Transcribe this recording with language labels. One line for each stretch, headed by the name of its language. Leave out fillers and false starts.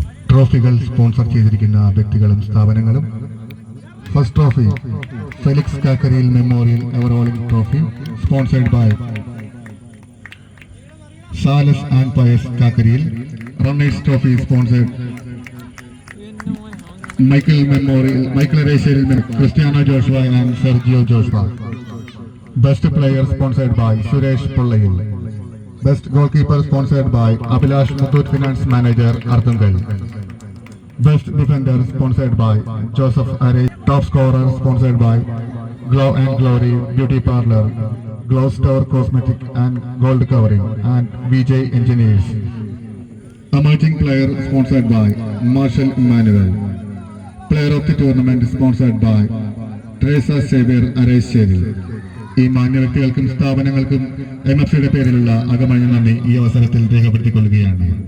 Malayalam: ട്രോഫികൾ sponsor ചെയ്തിരിക്കുന്ന വ്യക്തികളും സ്ഥാപനങ്ങളും.
English: First trophy Felix Kakkariyil memorial ever rolling trophy sponsored by Salas and Pius Kakkariyil. Runners trophy sponsored Michael Erasieril Cristiano Joshua and Sergio Joshua. Best player sponsored by Suresh Pollayil. Best goalkeeper sponsored by Abhilash Muthoot Finance Manager Arthungal. Best defender sponsored by Joseph Arey. Top scorer sponsored by Glow and Glory Beauty Parlor, Glow Store Cosmetic and Gold Covering and VJ Engineers. Emerging player sponsored by Marshall Emmanuel. Player of the tournament sponsored by Teresa Xavier Arezchevil.
Malayalam: ഈ മാന്യ വ്യക്തികൾക്കും സ്ഥാപനങ്ങൾക്കും MFCയുടെ പേരിലുള്ള അകമഴിഞ്ഞ നന്ദി ഈ അവസരത്തിൽ രേഖപ്പെടുത്തിക്കൊള്ളുകയാണ്.